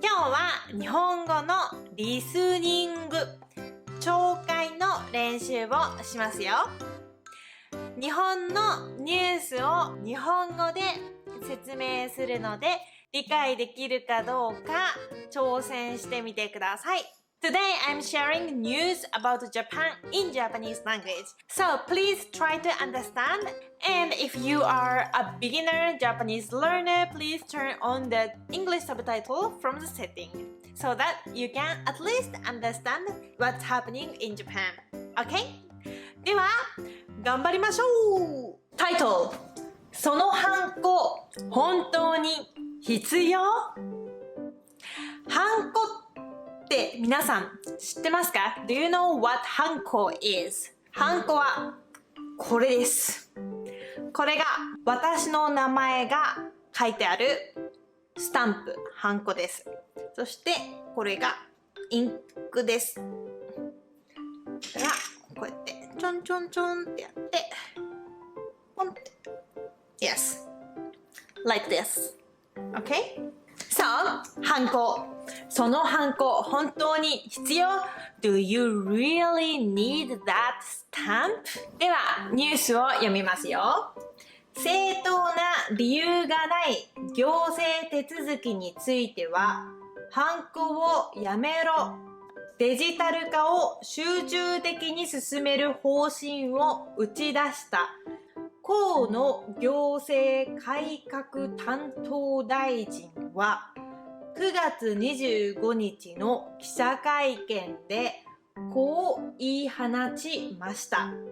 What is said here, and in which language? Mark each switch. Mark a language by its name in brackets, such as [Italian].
[Japanese] 今日は日本語のリスニング、聴解の練習をしますよ。日本のニュースを日本語で説明するので理解できるかどうか挑戦してみてください。 [English] Today I'm sharing news about Japan in Japanese language. So please try to understand. And if you are a beginner Japanese learner, please turn on the English subtitle from the setting so that you can at least understand what's happening in Japan. [Japanese] Okay? では、頑張りましょう！タイトル、そのハンコ、本当に必要？ハンコって皆さん知ってますか？ [English] Do you know what ハンコ is? [Japanese] ハンコはこれです。これが私の名前が書いてあるスタンプ、ハンコです。そしてこれがインクです。これがこうやってちょんちょんちょんってやってポンって [English] Yes like this Okay? [Japanese] So, ハンコ。そのハンコ、本当に必要？ [English] Do you really need that stamp? [Japanese] では、ニュースを読みますよ。正当な理由がない行政手続きについては、ハンコをやめろ。デジタル化を集中的に進める方針を打ち出した河野行政改革担当大臣は9月25日の記者会見でこう言い放ちました。